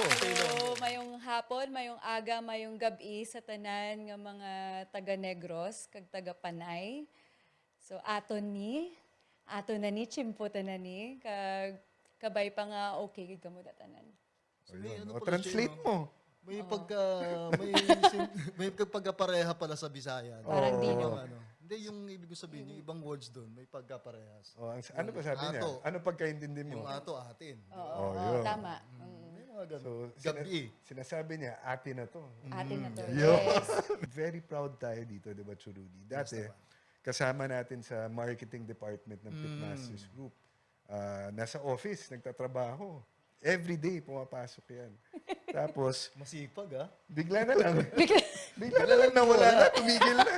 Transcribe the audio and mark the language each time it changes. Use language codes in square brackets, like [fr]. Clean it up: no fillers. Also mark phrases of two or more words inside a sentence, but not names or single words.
[hil] So, mayong hapon, mayong aga, mayong gabi sa tanan nga mga taga Negros, kag taga Panay. So, ato na ni, chimputan na ni, kag kabay pa nga okay, gid kamo datanan. [tl] May ano O, pala translate siya, mo. May may pagkapareha pala sa Bisaya. Parang di Yung naman. Hindi, yung ibig ko sabihin, yung ibang words doon, may pagkaparehas. Oh, ano pa sabi niya? ato. Ano pagkaintindi mo? Yung ato, atin. Oo, yun. tama. May mga ganun. So, Gabi. sinasabi niya, ate na to. Atin na to. Yo. Yes. [en] Very proud [tl] tayo dito, di ba, Churudi? Dati, kasama natin sa [en] marketing department [tl] ng Pitmasters Group. Nasa office, nagtatrabaho. [en] Every day, [tl] pumapasok yan. Tapos, Masipag, ah. bigla na lang. bigla na lang nawala na, tumigil na.